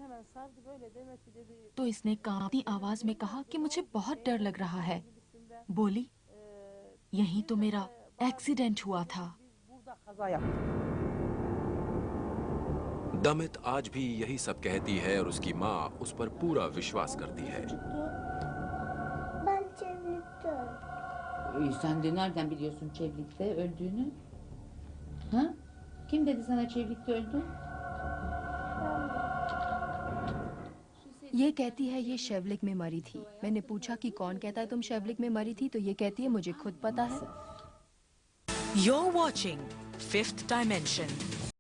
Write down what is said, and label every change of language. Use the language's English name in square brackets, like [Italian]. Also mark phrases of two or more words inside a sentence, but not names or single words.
[Hindi] तो इसने कांपती आवाज में कहा कि मुझे बहुत डर लग रहा है। बोली, यहीं तो मेरा एक्सीडेंट हुआ था। दमित आज भी यही सब कहती है और उसकी माँ उस पर पूरा विश्वास करती है। [Turkish] Ben çevirdim। Sen de nereden biliyorsun Çevlik'te öldüğünü? Ha? Kim dedi sana Çevlik'te öldü? [Hindi] ये कहती है ये शेवलिक में मरी थी। मैंने पूछा कि कौन कहता है तुम शेवलिक में मरी थी, तो ये कहती है मुझे खुद पता है। [English] You're watching Fifth Dimension.